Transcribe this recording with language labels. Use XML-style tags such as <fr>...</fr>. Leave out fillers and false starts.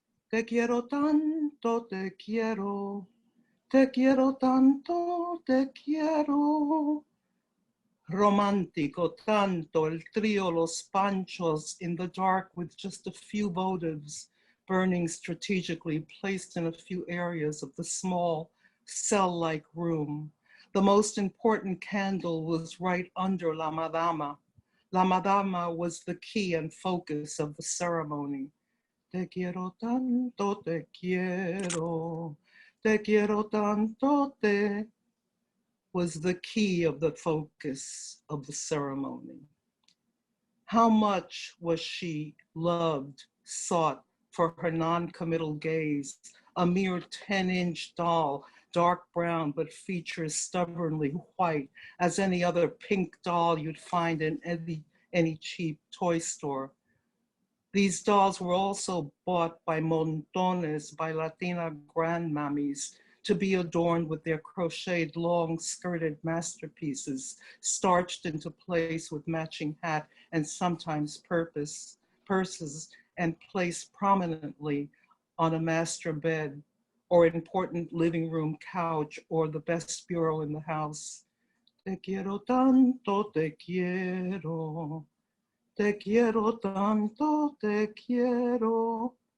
<es>Te quiero tanto, te quiero. Te quiero tanto, te quiero. Romántico tanto, el trío</es> <en>Los Panchos in the dark with just a few votives burning strategically placed in a few areas of the small cell-like room. The most important candle was right under La Madama. La Madama was the key and focus of the ceremony.</en> <es>Te quiero tanto, te quiero. Te quiero tanto, te</es> <en>was the key of the focus of the ceremony. How much was she loved, sought for her non-committal gaze, a mere 10-inch doll, dark brown, but features stubbornly white as any other pink doll you'd find in any cheap toy store. These dolls were also bought by montones, by Latina grandmammies, to be adorned with their crocheted long-skirted masterpieces, starched into place with matching hat and sometimes purses, and placed prominently on a master bed or important living room couch or the best bureau in the house.</en> <es>Te quiero tanto, te quiero. Te quiero tanto, te quiero.</es>